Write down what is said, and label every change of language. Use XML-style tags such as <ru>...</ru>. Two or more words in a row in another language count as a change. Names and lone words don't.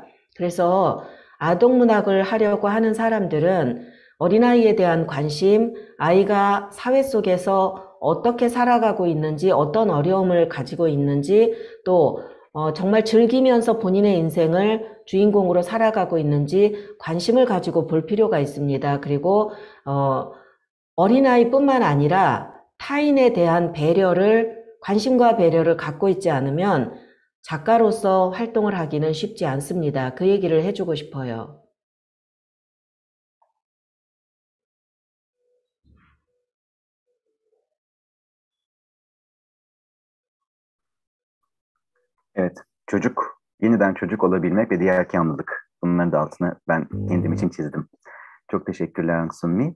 <ko>그래서 아동문학을 하려고 하는 사람들은 어린아이에 대한 관심, 아이가 사회 속에서 어떻게 살아가고 있는지, 어떤 어려움을 가지고 있는지, 또 정말 즐기면서 본인의 인생을 주인공으로 살아가고 있는지 관심을 가지고 볼 필요가 있습니다. 그리고 어린아이뿐만 아니라 타인에 대한 관심과 배려를 갖고 있지 않으면 작가로서 활동을 하기는 쉽지 않습니다. 그 얘기를 해주고 싶어요.</ko> <tr>Evet, yeniden çocuk olabilmek ve diğer kanlılık. Bunların da altını ben kendim için çizdim. Çok teşekkürler Aung San Mi.</tr>